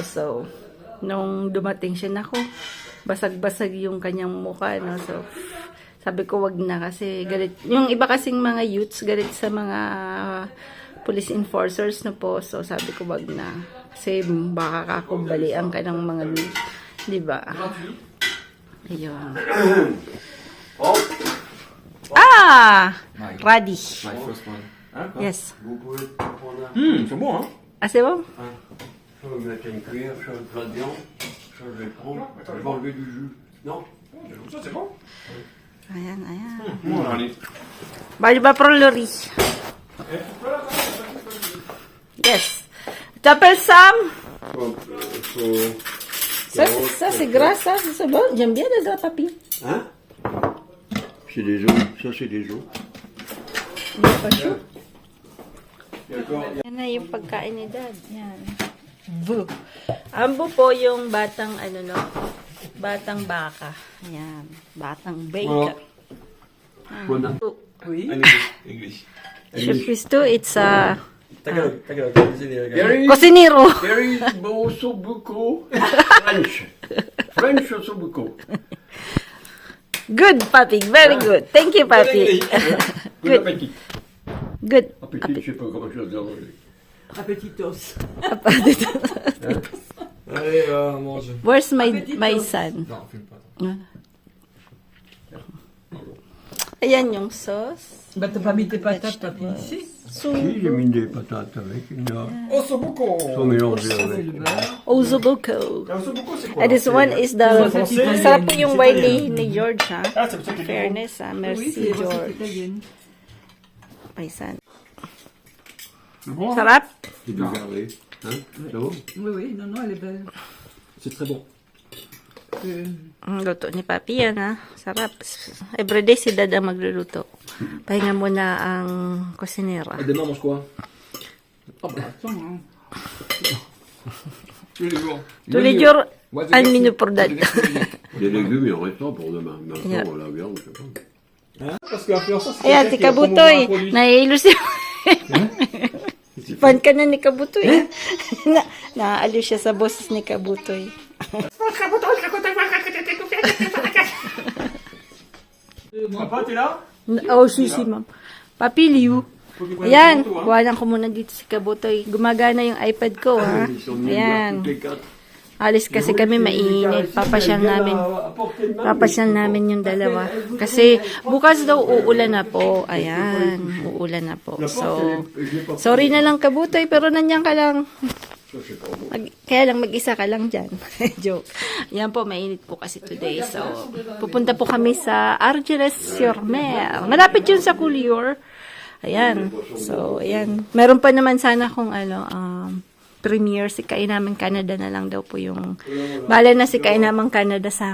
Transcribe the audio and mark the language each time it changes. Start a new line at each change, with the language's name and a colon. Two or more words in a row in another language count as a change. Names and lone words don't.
Filipino: So, nung dumating siya, naku, basag-basag yung kanyang mukha, no? So, sabi ko, wag na kasi galit. Yung iba kasing mga youths, galit sa mga
English: police enforcers
Filipino: na po. So, sabi ko, wag na. Kasi baka kakumbalian ka ng mga, di ba? Ayun. Oh,
English: Ah! Ready. My first one.
French: Hein, quoi?
English: Yes.
French: vous pouvez prendre un. C'est bon, hein. Ah, c'est bon? Je vais mettre une cuillère, je vais plat de viande. Ça, je vais le prendre. Je vais enlever du jus. Non? Ça, c'est bon.
Filipino: Ayan, ayan.
French: Bon, alors, allez.
Filipino: Bali ba pro Lori? Yes.
French: T'appelles Sam? Ça, c'est gras, ça. C'est bon. J'aime bien le gras, papi. Hein? C'est des os. Ça, c'est des os.
Filipino: Hindi pa siya.
French: D'accord.
Filipino: Yan na yung pagkain ni Dad. Yan. Bu. Ambo po yung batang, batang baka. Yan. Batang bacon.
French: Bon, Oui.
English: English. Chef Christo, it's a Tagalog. Very,
Spanish: cocinero.
English: very osobuco. French. French osobuco. Good, papi. Very good. Thank you, papi.
French: Bon
English: Good.
French: appétit.
English: Good.
French: Appétit, je sais pas comment je dois dire.
English: Appetitos.
French: Allez, mange.
English: Where's my son?
French: Non, fume pas. Ayan yung sauce. Bah, t'as pas mis tes patates, papi, ici. Si, j'ai mis des patates avec. Oh, c'est beaucoup. Ils sont mélangés avec. Osobuco. C'est quoi?
English: And this one is the...
French: français.
Filipino: Sarap po yung wine
French: C'est
Filipino: ni George, ha?
French: Ah, c'est pour ça que
Filipino: Fairness, ha?
French: Oui, Merci, c'est recette George. italienne.
English: My son.
French: C'est bon.
Filipino: Sarap?
French: C'est du garlic. Hein? C'est bon? Oui, oui, non, non, elle est belle. C'est très bon.
Filipino: Luto ni Papi yan, ha? Sarap. Everyday si Dad ang magluluto. Pahinga muna ang kusinera.
French: Et demain, on mange quoi? Oh, bah, attends, hein. Tous les jours. Tous les jours,
English: What's
French: un
English: the
French: menu
English: next-
French: pour Dad.
English: what's the next meeting?
French: Des légumes, il en restera pour demain. Maintenant,
English: Yeah.
French: la viande, je sais pas. Hein? Parce que l'influenceur, c'est
Filipino: Ayan,
French: quelqu'un
Filipino: si
French: qui va promouvoir un
Filipino: Kabutoy.
French: produit.
Filipino: Nahihilo si... Fan ka na ni Kabutoy. Naaaliw siya sa boses ni Kabutoy.
French: Papa, t'es là? Oh, si, ma'am. Papi, Liu.
Filipino: Ayan, kuhanan ko muna dito si Kabutoy. Gumagana yung iPad ko, ha?
French: Ils sont venus
Filipino: Ayan.
French: voir toutes les quatre.
Filipino: Alis kasi kami mainit. Papasyal namin yung dalawa. Kasi bukas daw uulan na po. Ayan, uulan na po. So, sorry na lang Kabutoy, pero nandiyan ka lang.
French: Ça, c'est pas bon.
Filipino: Kaya lang mag-isa ka lang dyan. Joke. Yan po, mainit po kasi today. So, pupunta po kami sa Argelès-sur-Mer. Malapit yun sa Coulior. Ayan. So, ayan. Meron pa naman sana kung premiere si Kainaman Canada na lang daw po yung bala na si Kainaman Canada sa akin.